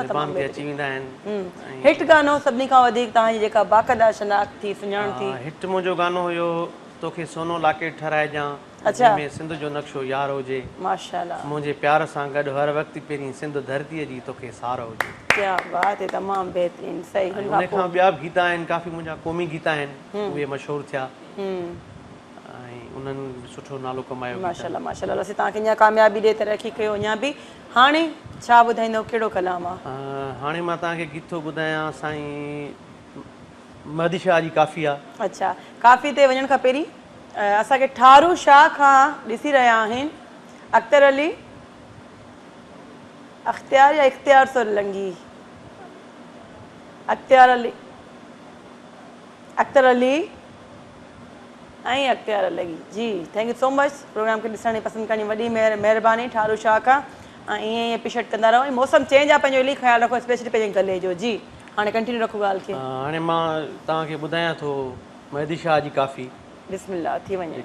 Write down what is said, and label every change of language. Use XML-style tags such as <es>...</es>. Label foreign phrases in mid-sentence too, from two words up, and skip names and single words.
<sd>ज़बान तमामु ते अची वेंदा आहिनि हिट गानो सभिनी खां वधीक तव्हांजी जेका बाक़ायदा शनाख़्त थी सुञाण थी हिट मुंहिंजो गानो हुयो तोखे सोनो लाके ठहिराइजां अच्छा। में सिंध जो नक्शो यार हुजे माशाल्लाह मुंहिंजे प्यार सां गॾु हर वक़्तु पहिरीं सिंध धरतीअ जी तोखे सार हुजे</sd> <ur>क्या बात है</ur> <sd>तमामु बहितरीनु सही हुन उन खां ॿिया बि गीत आहिनि काफ़ी मुंहिंजा क़ौमी गीत आहिनि उहे मशहूरु थिया ऐं उन्हनि बि सुठो नालो कमायो माशाल्लाह माशाल्लाह असीं तव्हांखे अञा कामयाबी ॾे तरक़ी कयो अञा बि हाणे छा ॿुधाईंदव कहिड़ो कलाम आहे हाणे मां तव्हांखे गीत थो ॿुधायां साईं महदी शाह जी काफ़ी आहे अच्छा काफ़ी ते वञण खां पहिरीं असांखे ठारू शाह खां ॾिसी रहिया आहिनि अख्तर अली अख्तियार या इख्तियार सोलंगी अख्तियार अली अख्तर अली ऐं अख्तियार अली जी</sd> <en>thank you so much</en> <sd>प्रोग्राम खे ॾिसण जी पसंदि करण जी वॾी महिरबानी ठारू शाह खां ऐं ईअं ई एप्रिशिएट कंदा रहो ऐं मौसम चेंज आहे पंहिंजो इलाही ख़्यालु रखो स्पेशली पंहिंजे गले जो जी हाणे कंटिन्यू रखो ॻाल्हि खे हाणे मां तव्हांखे ॿुधायां थो महदी शाह जी काफ़ी बिस्मिल्लाह थी वञे</sd>